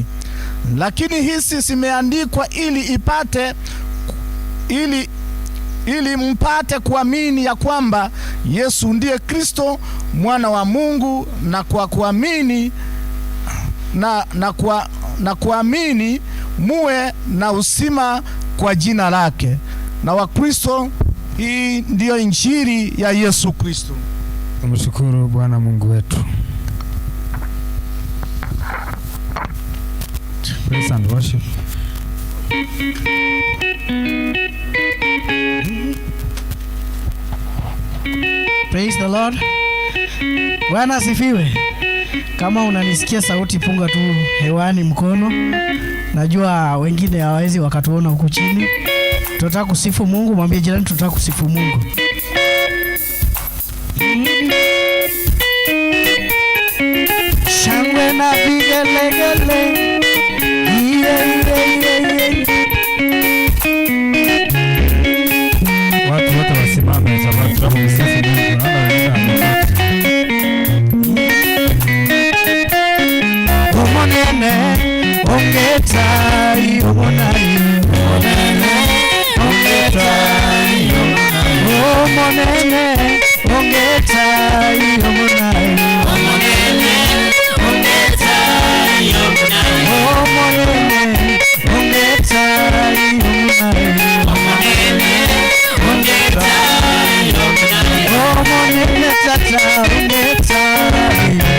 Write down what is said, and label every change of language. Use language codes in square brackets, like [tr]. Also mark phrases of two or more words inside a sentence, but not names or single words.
[sw] Lakini hizi zimeandikwa ili mpate kuamini ya kwamba Yesu ndiye Kristo, mwana wa Mungu, na kwa kuamini kuamini muwe na uzima kwa jina lake. na Wakristo. Hii ndiyo injili ya Yesu Kristo. Tumshukuru Bwana Mungu wetu. [en] Praise and worship. Praise the Lord. [sw] Bwana asifiwe. Kama unanisikia sauti, punga tu hewani mkono. Najua wengine hawawezi wakatuona huku chini. Tunataka kusifu Mungu, mwambie jirani tunataka kusifu Mungu. Shangwe na vigelegele. Watu wote wasimame sababu tunamsifu Mungu. [guz] Omonene ongetai omonai omonene ongetai omonene ongetai omonai omonene ongetai omonai omonene ongetai omonai omonene ongetai omonai omonene tata ongetai